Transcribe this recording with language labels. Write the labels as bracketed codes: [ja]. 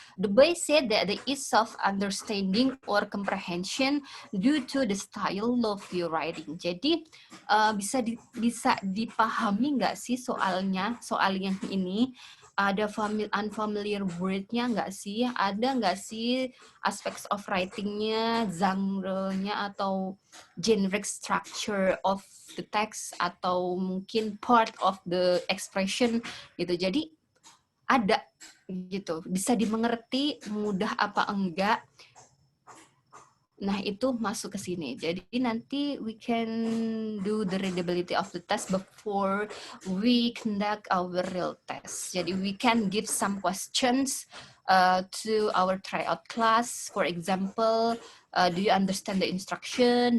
[en] The boy said that the ease of understanding or comprehension due to the style of your writing. [id] Jadi bisa dipahami nggak sih soal yang ini? Ada unfamiliar word-nya nggak sih? Ada nggak sih [en] aspects of writing-nya, [id] genre-nya, atau [en] generic structure of the text, [id] atau mungkin [en] part of the expression [id] gitu. Jadi ada gitu, bisa dimengerti, mudah apa enggak. Nah, itu masuk ke sini. Jadi nanti [en] we can do the readability of the test before we conduct our real test. [id] Jadi [en] we can give some questions to our tryout class. For example, do you understand the instruction?